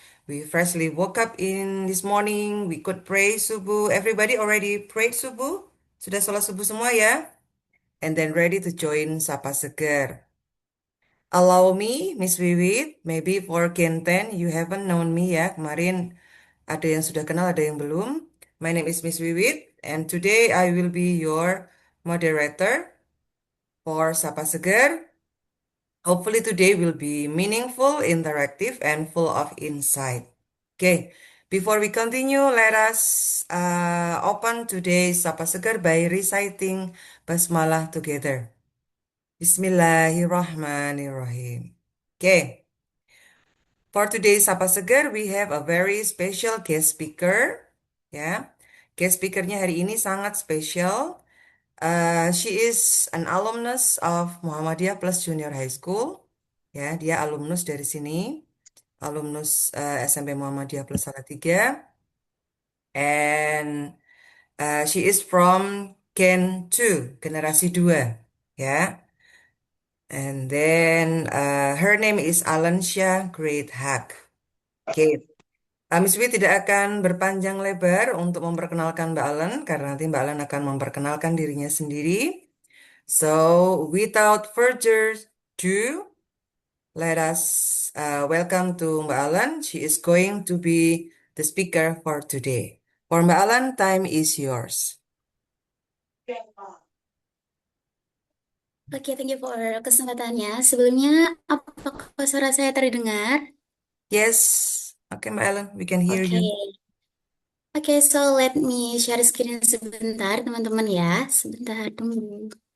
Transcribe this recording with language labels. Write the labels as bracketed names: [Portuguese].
[English] We freshly woke up in this morning. We could pray subuh. Everybody already prayed subuh? [Indonesian] Sudah sholat subuh semua ya? [English] And then ready to join Sapa Seger. Allow me, Miss Wiwit, maybe for Gen 10, you haven't known me ya. [Indonesian] Kemarin ada yang sudah kenal, ada yang belum. [English] My name is Miss Wiwit, and today I will be your moderator for Sapa Seger. Hopefully today will be meaningful, interactive, and full of insight. Okay, before we continue, let us open today's Sapa Seger by reciting Basmalah together. Bismillahirrahmanirrahim. Okay, for today's Sapa Seger, we have a very special guest speaker. [Indonesian] Ya, guest speakernya hari ini sangat spesial. [English] She is an alumnus of Muhammadiyah Plus Junior High School. [Indonesian] Ya, dia alumnus dari sini, alumnus SMP Muhammadiyah Plus Salatiga. [English] And she is from Gen 2, generasi 2. Ya. And then her name is Alansha Great Haq. Oke. [Indonesian] Miss Wi tidak akan berpanjang lebar untuk memperkenalkan Mbak Alen, karena nanti Mbak Alen akan memperkenalkan dirinya sendiri. [English] So, without further ado, let us welcome to Mbak Alen. She is going to be the speaker for today. For Mbak Alen, time is yours. Oke, thank you for [Indonesian] kesempatannya. Sebelumnya, apakah suara saya terdengar? [English] Yes. Oke, Mbak Ellen, we can hear Oke, you. Oke, so let me share screen [Indonesian] sebentar, teman-teman ya. Sebentar, tunggu.